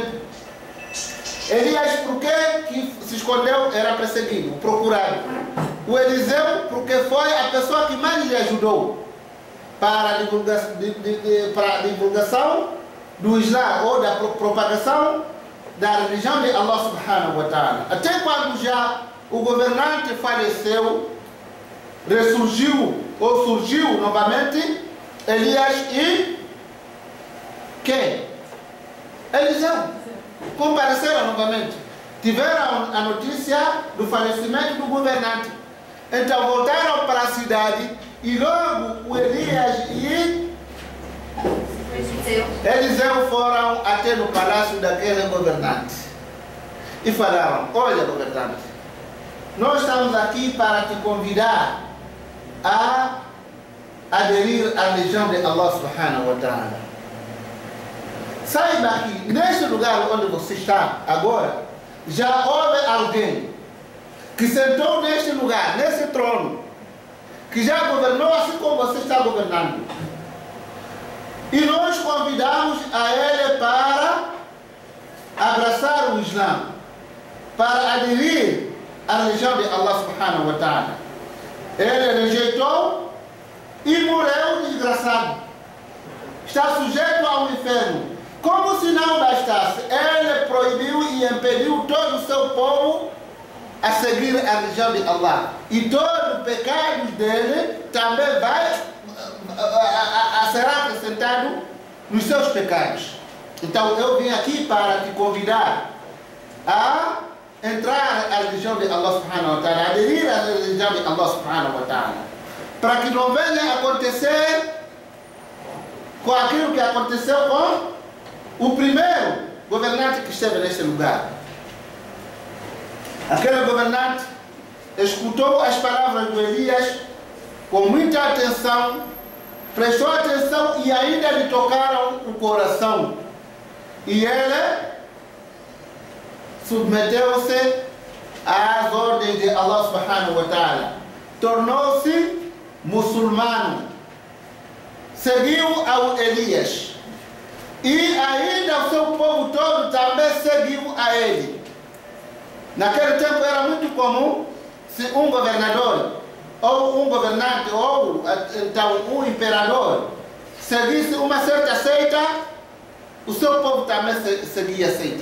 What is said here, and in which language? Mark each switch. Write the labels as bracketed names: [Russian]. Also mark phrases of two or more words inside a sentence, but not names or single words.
[Portuguese] Elias, por que se escondeu? Era perseguido, procurado. O Eliseu, porque foi a pessoa que mais lhe ajudou para a divulgação do Islã, ou da propagação da religião de Allah [Arabic] سبحانه وتعالى. [Portuguese] Até quando já o governante faleceu, ressurgiu ou surgiu novamente Elias e quem? Eliseu. Compareceram novamente. Tiveram a notícia do falecimento do governante. Então voltaram para a cidade e logo o Elias e Eliseu foram até no palácio daquele governante e falaram: olha, governante, nós estamos aqui para te convidar a aderir à religião de [Arabic] الله سبحانه وتعالى. [Portuguese] Saiba que neste lugar onde você está agora, já houve alguém que sentou neste lugar, nesse trono, que já governou assim como você está governando. E nós convidamos a ele para abraçar o Islã, para aderir à religião de [Arabic] الله سبحانه وتعالى. [Portuguese] Ele rejeitou e morreu desgraçado. Está sujeito ao inferno. Como se não bastasse, ele proibiu e impediu todo o seu povo a seguir a religião de Allah. E todo o pecado dele também será acrescentado nos seus pecados. Então eu vim aqui para te convidar a entrar na religião de [Arabic] الله سبحانه وتعالى, [Portuguese] aderir à religião de [Arabic] الله سبحانه وتعالى, [Portuguese] para que não venha acontecer com aquilo que aconteceu com o primeiro governante que esteve neste lugar. Aquele governante escutou as palavras de Elias com muita atenção, prestou atenção e ainda lhe tocaram o coração. E ele submeteu-se às ordens de [Arabic] الله سبحانه وتعالى. [Portuguese] Tornou-se muçulmano. Seguiu ao Elias. E ainda o seu povo todo também seguiu a ele. Naquele tempo era muito comum se um governador, ou um governante, ou então um imperador seguisse uma certa seita, o seu povo também seguia a seita.